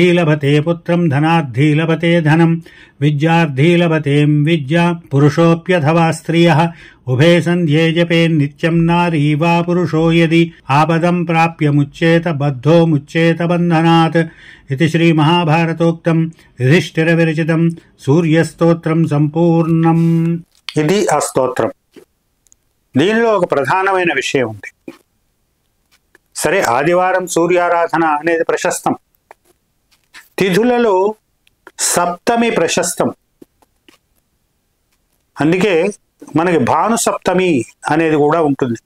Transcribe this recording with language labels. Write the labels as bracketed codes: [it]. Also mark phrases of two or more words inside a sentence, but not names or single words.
[sa] लभते पुत्रं धनार्थी लभते धनं विद्यार्थी लभतें विद्या पुरुषोऽप्यथवा स्त्रियः उभे सन्ध्ये जपेन्नित्यं नारी वा पुरुषो यदि आपदं प्राप्य मुच्येत बद्धो मुच्येत बन्धनात् इति श्रीमहाभारतोक्तं युधिष्ठिरविरचितं सूर्यस्तोत्रं सम्पूर्णम्। [te] ఇది ఆ స్తోత్రం. దీనిలో ఒక ప్రధానమైన విషయం ఉంది. సరే, ఆదివారం సూర్యారాధన అనేది ప్రశస్తం. తిథులలో సప్తమి ప్రశస్తం. అందుకే మనకి భాను సప్తమి అనేది కూడా ఉంటుంది.